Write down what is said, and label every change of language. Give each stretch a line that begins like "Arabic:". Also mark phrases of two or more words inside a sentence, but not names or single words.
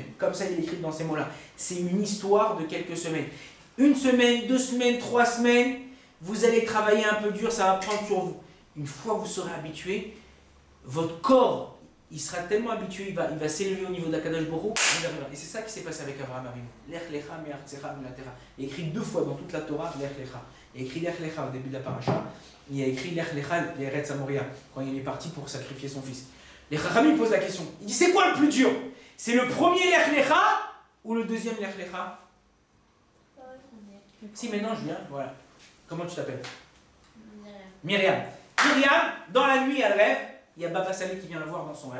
French: Comme ça, il écrit dans ces mots-là. C'est une histoire de quelques semaines. 1 semaine, 2 semaines, 3 semaines, vous allez travailler un peu dur, ça va prendre sur vous. Une fois que vous serez habitué, votre corps, il sera tellement habitué, il va s'élever au niveau d'Akadosh Baruch Hu. Et c'est ça qui s'est passé avec Abraham Avinu.
Hebrew: לך לך מארצך ממולדתך.
French: Il est écrit 2 fois dans toute la Torah,
Hebrew: לך לך.
French: Il a écrit
Hebrew: לך לך
French: au début de la paracha. Il a écrit
Hebrew: לך לך לארץ מוריה,
French: quand il est parti pour sacrifier son fils. Les Chachamim posent la question. Il dit, c'est quoi le plus dur? C'est le premier
Hebrew: לך לך
French: ou le deuxième
Hebrew: לך לך?
French: Si maintenant je viens, voilà. Comment tu t'appelles? Myriam. Myriam, dans la nuit, elle rêve. Il y a Baba Salé qui vient la voir dans son rêve.